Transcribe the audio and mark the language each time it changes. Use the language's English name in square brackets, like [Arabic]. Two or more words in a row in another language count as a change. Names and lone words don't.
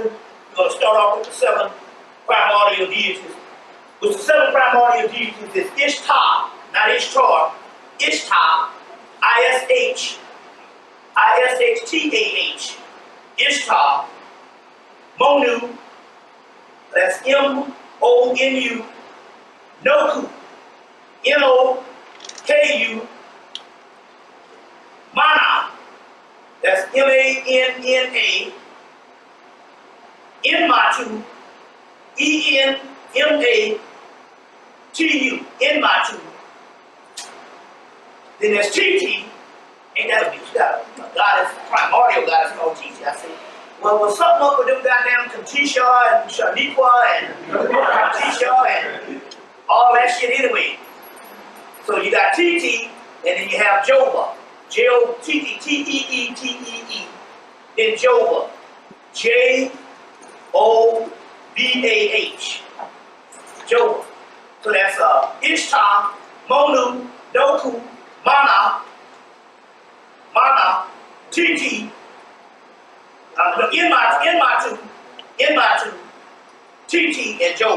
[English] We're going to start off with the 7 primordial deities. With the 7 primordial deities is Ishtar, not Ishtar, Ishtar, I-S-H-T-A-H, Ishtar, Monu, that's M-O-N-U, Noku, N-O-K-U, Mana, that's M-A-N-N-A, Enmatu, E-N-M-A-T-U, Enmatu. Then there's Titi, ain't that a bitch? A goddess, primordial goddess called Titi. I say, well, what's something up with them goddamn Katisha and Shaniqua and Katisha and all that shit anyway. So you got Titi, and then you have Jova. J-O-T-T, T-E-E-T-E-E. Then Jova. J-O-V-A-H. Jova. So that's Ishtar, Monu, Noku, Mana, Titi, Enmatu, Titi, and Jova.